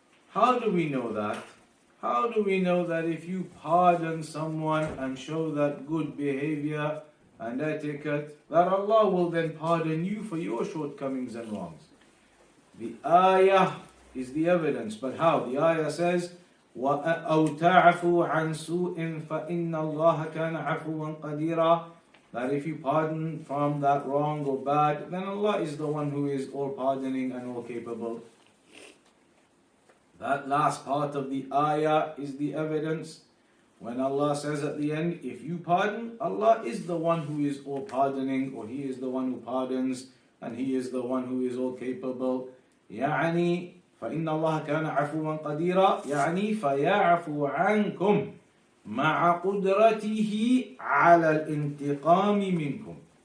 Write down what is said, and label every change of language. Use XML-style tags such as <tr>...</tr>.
<en>How do we know that? How do we know that if you pardon someone and show that good behavior and etiquette, that Allah will then pardon you for your shortcomings and wrongs? The ayah is the evidence, but how? The ayah says,</en> <ar>أَوْ تَعْفُوا عَنْ سُوءٍ فَإِنَّ اللَّهَ كَانَ عَفُوًا قَدِيرًا.</ar> <en>That if you pardon from that wrong or bad, then Allah is the one who is all pardoning and all capable. That last part of the ayah is the evidence. When Allah says at the end, if you pardon, Allah is the one who is all pardoning, or He is the one who pardons, and He is the one who is all capable.</en> <ar>يعني فإن الله كان عفوا قديرا يعني فيعفو عنكم مع قدرته على الانتقام منكم.</ar>